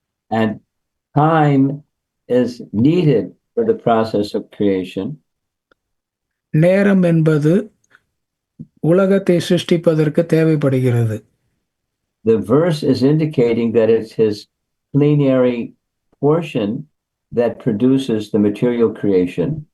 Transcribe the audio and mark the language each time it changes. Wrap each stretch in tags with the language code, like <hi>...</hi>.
<en>And time is needed for the process of creation.</en> <ta>நேரம் என்பது உலகத்தை சிருஷ்டிப்பதற்கு தேவைப்படுகிறது.</ta> <en>The verse is indicating that it's his plenary portion that produces the material creation.</en>